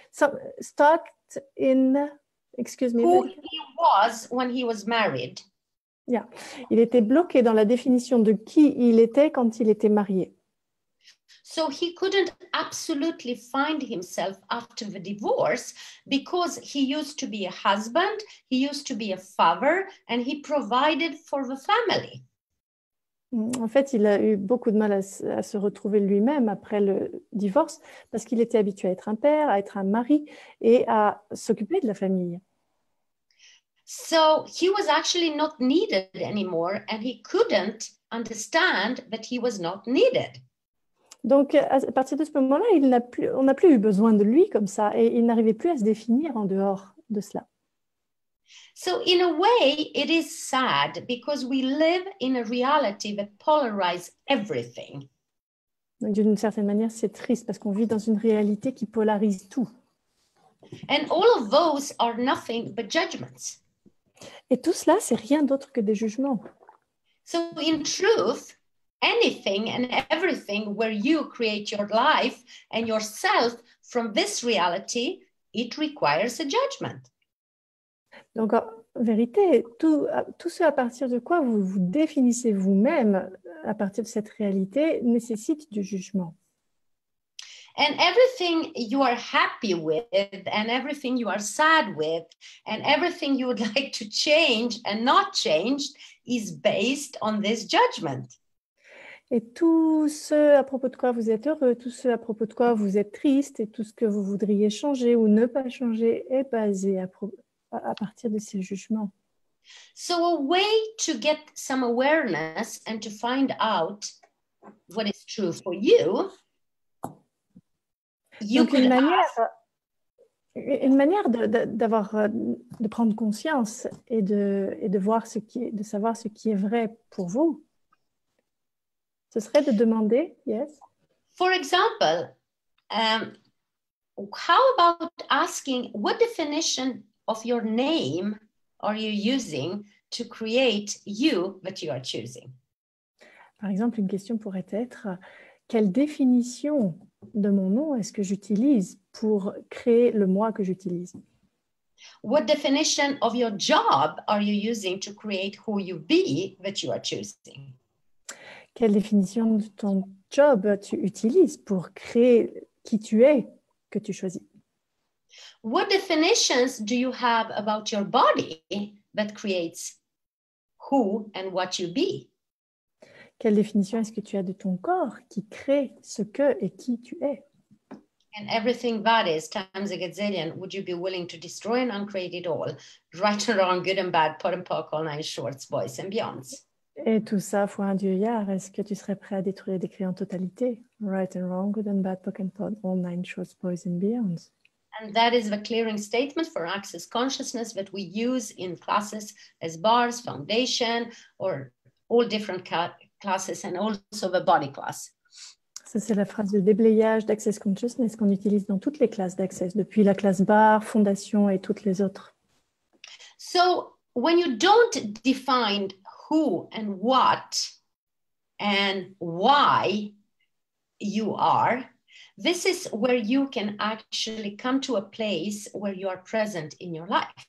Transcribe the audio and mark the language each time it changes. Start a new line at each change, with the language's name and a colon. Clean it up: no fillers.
English: Stuck in, excuse me. Who he was when he was married. Yeah.
French: Il était bloqué dans la définition de qui il était quand il était marié.
English: So he couldn't absolutely find himself after the divorce because he used to be a husband, he used to be a father, and he provided for the family.
French: En fait, il a eu beaucoup de mal à se retrouver lui-même après le divorce parce qu'il était habitué à être un père, à être un mari et à s'occuper de la famille.
English: So he was actually not needed anymore, and he couldn't understand that he was not needed.
French: Donc, à partir de ce moment-là, on n'a plus eu besoin de lui comme ça et il n'arrivait plus à se définir en dehors de cela.
English: So in a way, it is sad because we live in a reality that polarizes everything.
French: D'une certaine manière, c'est triste parce qu'on vit dans une réalité qui polarise tout.
English: And all of those are nothing but judgments.
French: Et tout cela, c'est rien d'autre que des jugements.
English: So in truth, anything and everything where you create your life and yourself from this reality, it requires a judgment.
French: Donc, en vérité, tout ce à partir de quoi vous vous définissez vous-même à partir de cette réalité nécessite du jugement.
English: And everything you are happy with and everything you are sad with and everything you would like to change and not change is based on this judgment.
French: Et tout ce à propos de quoi vous êtes heureux, tout ce à propos de quoi vous êtes triste et tout ce que vous voudriez changer ou ne pas changer est basé à partir de ces jugements.
English: So a way to get some awareness and to find out what is true for you,
French: donc une manière de prendre conscience et de voir de savoir ce qui est vrai pour vous, ce serait de demander, yes.
English: For example, how about asking what definition of your name are you using to create you that you are choosing?
French: Par exemple, une question pourrait être quelle définition de mon nom est-ce que j'utilise pour créer le moi que j'utilise?
English: What definition of your job are you using to create who you be that you are choosing?
French: Quelle définition de ton job tu utilises pour créer qui tu es que tu choisis?
English: What definitions do you have about your body that creates who and what you be?
French: Quelle définition est-ce que tu as de ton corps qui crée ce que et qui tu es?
English: And everything that is times a gazillion, would you be willing to destroy and uncreate it all? Right and wrong, good and bad, pot and pock, all nine shorts, boys and beyonds.
French: Et tout ça fois un Dieu yard, est-ce que tu serais prêt à détruire et d'écrire en totalité?
English: Right and wrong, good and bad, pock and pot, all nine shorts, boys and beyonds. And that is the clearing statement for access consciousness that we use in classes as bars, foundation, or all different classes, and also the body class.
French: Ça, c'est la phrase de déblayage d'Access Consciousness qu'on utilise dans toutes les classes d'Access, depuis la classe bar, fondation et toutes les autres.
English: So when you don't define who and what and why you are, this is where you can actually come to a place where you are present in your life.